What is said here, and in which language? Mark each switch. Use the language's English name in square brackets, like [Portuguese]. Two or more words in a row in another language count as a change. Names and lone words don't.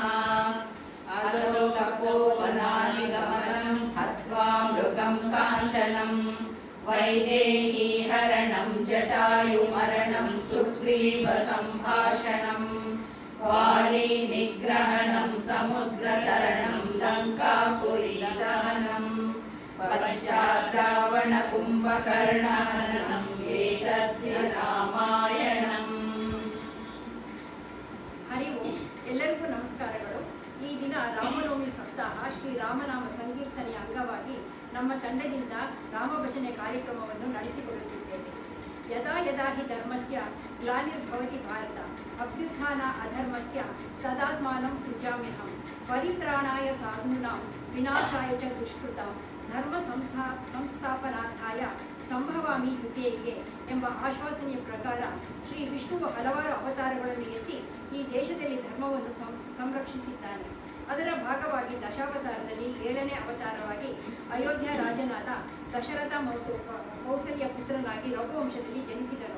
[Sanskrit] अतो तपोवनानि गमनं हत्वा मृगं काञ्चनं वैदेही हरणं जटायुमरणं सुग्रीवसम्भाषणं वाली निग्रहणं समुद्रतरणं लङ्कापुरीदहनं पश्चात् रावणकुम्भकर्णहननम् एतद्धि रामायणम्। [Kannada] ಹರಿ ಓಂ. ಎಲ್ಲರಿಗೂ ನಮಸ್ಕಾರಗಳು. ಈ ದಿನ ರಾಮನವಮಿ ಸಪ್ತಾಹ ಶ್ರೀರಾಮನಾಮ ಸಂಕೀರ್ತನೆಯ ಅಂಗವಾಗಿ ನಮ್ಮ ತಂಡದಿಂದ ರಾಮಭಜನೆ ಕಾರ್ಯಕ್ರಮವನ್ನು ನಡೆಸಿಕೊಳ್ಳುತ್ತಿದ್ದೇವೆ. [Sanskrit] ಯದಾ ಯದಾ ಹಿ ಧರ್ಮಸ್ಯ ಗ್ಲಾನಿರ್ಭವತಿ ಭಾರತ ಅಭ್ಯುತ್ಥಾನ ಅಧರ್ಮಸ್ಯ ತದಾತ್ಮಾನಂ ಸೃಜಾಮ್ಯಹಂ ಪರಿತ್ರಾಣಾಯ ಸಾಧೂನಾಂ ವಿನಾಶಾಯ ಚ ದುಷ್ಕೃತಾಂ ಧರ್ಮ ಸಂಸ್ಥಾಪನಾರ್ಥಾಯ ಸಂಭವಾಮಿ ಯುಗೆ ಯುಗೆ [Kannada] ಎಂಬ ಆಶ್ವಾಸನೆಯ ಪ್ರಕಾರ ಶ್ರೀ ವಿಷ್ಣುವು ಹಲವಾರು ಅವತಾರಗಳನ್ನು ಎತ್ತಿ ಈ ದೇಶದಲ್ಲಿ ಧರ್ಮವನ್ನು ಸಂರಕ್ಷಿಸಿದ್ದಾನೆ. ಅದರ ಭಾಗವಾಗಿ ದಶಾವತಾರದಲ್ಲಿ 7ನೇ ಅವತಾರವಾಗಿ ಅಯೋಧ್ಯ ರಾಜನಾದ ದಶರಥ ಮತ್ತು ಕೌಸಲ್ಯ ಪುತ್ರನಾಗಿ ರಘುವಂಶದಲ್ಲಿ ಜನಿಸಿದನು.